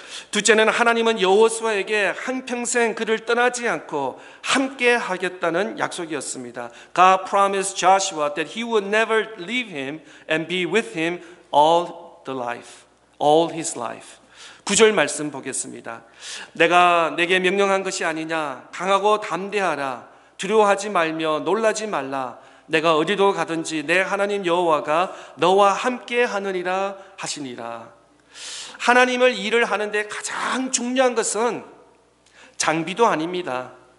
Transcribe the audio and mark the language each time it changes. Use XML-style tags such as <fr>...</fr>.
<ko>둘째는 하나님은 여호수아에게 한평생 그를 떠나지 않고 함께 하겠다는 약속이었습니다.</ko> <en>God promised Joshua that he would never leave him and be with him all his life.</en> <ko>9절 말씀 보겠습니다. 내가 내게 명령한 것이 아니냐. 강하고 담대하라. 두려워하지 말며 놀라지 말라. 내가 어디로 가든지 내 하나님 여호와가 너와 함께 하느니라 하시니라. 하나님을 일을 하는데 가장 중요한 것은 장비도 아닙니다.</ko>